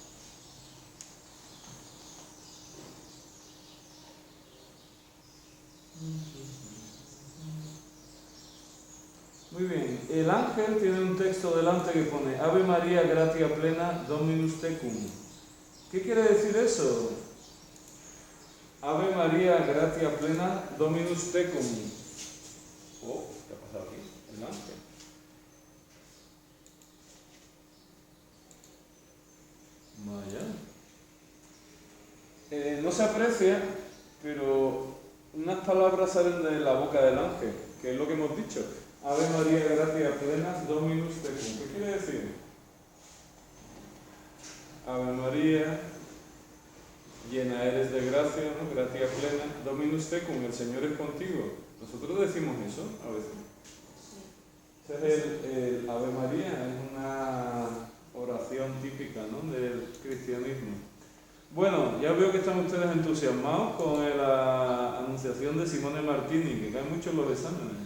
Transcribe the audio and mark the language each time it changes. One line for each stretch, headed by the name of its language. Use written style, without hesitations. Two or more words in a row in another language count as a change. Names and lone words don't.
Spanish: Muy bien, el ángel tiene un texto delante que pone
Latin: Ave María, gratia plena, Dominus tecum.
Spanish: ¿Qué quiere decir eso?
Latin: Ave María, gratia plena, Dominus tecum.
Spanish: Oh, ¿qué ha pasado aquí? El ángel. Vaya. No se aprecia, pero unas palabras salen de la boca del ángel, que es lo que hemos dicho.
Latin: Ave María, gratia plena, Dominus tecum.
Spanish: ¿Qué quiere decir? Ave María, llena eres de gracia, ¿no?
Latin: Gratia plena, Dominus tecum,
Spanish: el Señor es contigo. Nosotros decimos eso a veces. Ese es el Ave María, es una oración típica, ¿no? Del cristianismo. Bueno, ya veo que están ustedes entusiasmados con la anunciación de Simone Martini, que cae mucho en los exámenes.